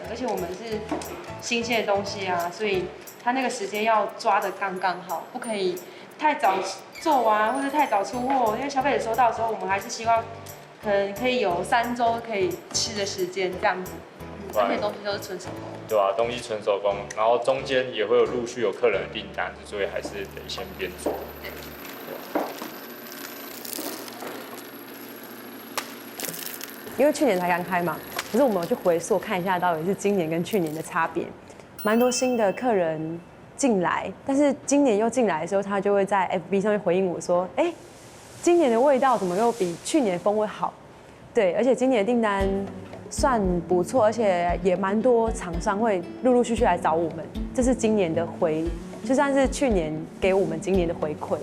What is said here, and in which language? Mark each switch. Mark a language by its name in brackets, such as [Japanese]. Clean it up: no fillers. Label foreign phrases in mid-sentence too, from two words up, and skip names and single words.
[Chinese] 而且我們是新鮮的東西啊，所以它那個時間要抓得剛剛好，不可以太早做完或者太早出貨，因為消費者收到的時候，我們還是希望可能可以有3週可以吃的時間這樣子。而且東西都是純手工，對啊，東西純手工，然後中間也會有陸續有客人的訂單，所以還是得先邊做。因為去年才剛開嘛，可是我们有去回溯看一下，到底是今年跟去年的差别，蛮多新的客人进来，但是今年又进来的时候，他就会在 FB 上面回应我说，哎，今年的味道怎么又比去年风味好？对，而且今年的订单算不错，而且也蛮多厂商会陆陆续续来找我们，这是今年的就算是去年给我们今年的回馈。